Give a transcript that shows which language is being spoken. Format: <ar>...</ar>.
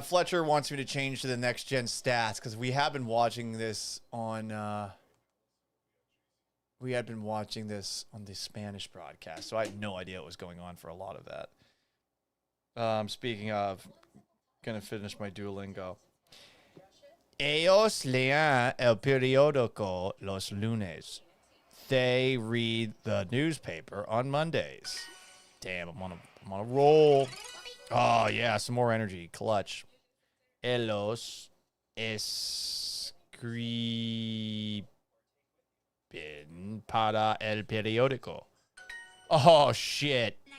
<en>Fletcher wants me to change to the next gen stats because we have been watching this on... we had been watching this on the Spanish broadcast, so I had no idea what was going on for a lot of that. Speaking of... Gonna finish my Duolingo.</en> <es>Ellos leen el periódico los lunes.</es> <en>They read the newspaper on Mondays. Damn, I'm on a roll. Oh yeah, some more energy. Clutch.</en> <es>Ellos escriben para el periódico.</es> <en>Oh shit.</en>